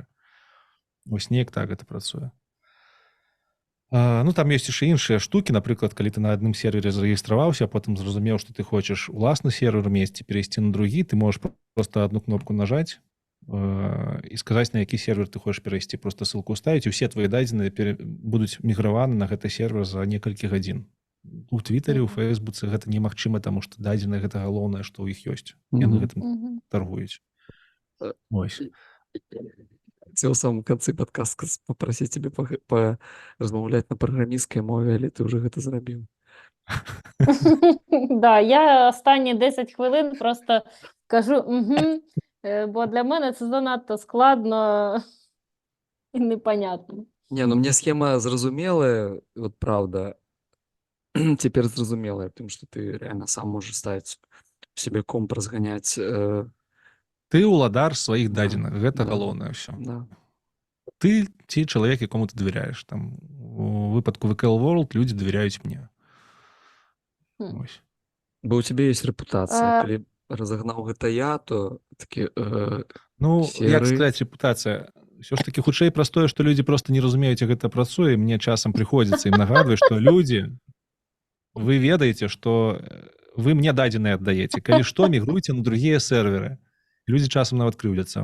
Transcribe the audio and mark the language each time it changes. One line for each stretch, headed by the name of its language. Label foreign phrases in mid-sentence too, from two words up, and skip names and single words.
Belarusian: Вось неяк так гэта працуе. Ну, там ёсць яшчэ іншыя штукі, напрыклад, калі ты на адным сервере зарэгістраваўся, а потым зразумеў, што ты хочаш уласны сервер месці, перайсці на другі, ты можаш проста адну кнопку нажаць і сказаць, на які сервер ты хочаш перайсці, проста ссылку ставіць, і ўсе твае дадзеныя будуць міграваны на гэты сервер за некалькі гадзін. У Твиттере, у Фейсбуце гэта немагчыма, таму што дадзеныя гэта галоўнае, што ў іх ёсць. Яны гэтым таргуюць. Ось.
Russian: Хотел в самом конце подкаста попросить тебя
Belarusian: размаўляць на праграмісцкай мове, але ты уже гэта зрабіў. Да,
Ukrainian: я останні 10 хвилин просто кажу бо для мене це занадто складно і непонятно.
Russian: Не, ну мне схема зразумелая, вот правда, теперь зразумелая, потому что ты реально сам можешь ставить себе комп, разгонять.
Belarusian: Ты уладар сваіх Да, дадзеных, гэта да, галоўнае ўсё. Да. Ты ці чалавек, якому ты давяряеш. Там у выпадку VKL World людзі давяряюць мне. Ось.
Russian: Бо у тебя есть репутация.
Belarusian: Калі разогнаў гэта я, то такі Ну, як серы. сказаць, репутацыя. Ўсё ж такі хутчэй праз тое, што людзі проста не разумеюць, як гэта працуе. Мне часам прыходзіцца ім нагадваць, што людзі, вы ведаеце, што вы мне дадзеныя аддаеце. Калі што, мігруйце на другія серверы. Людзі часам нават крыўдзяцца.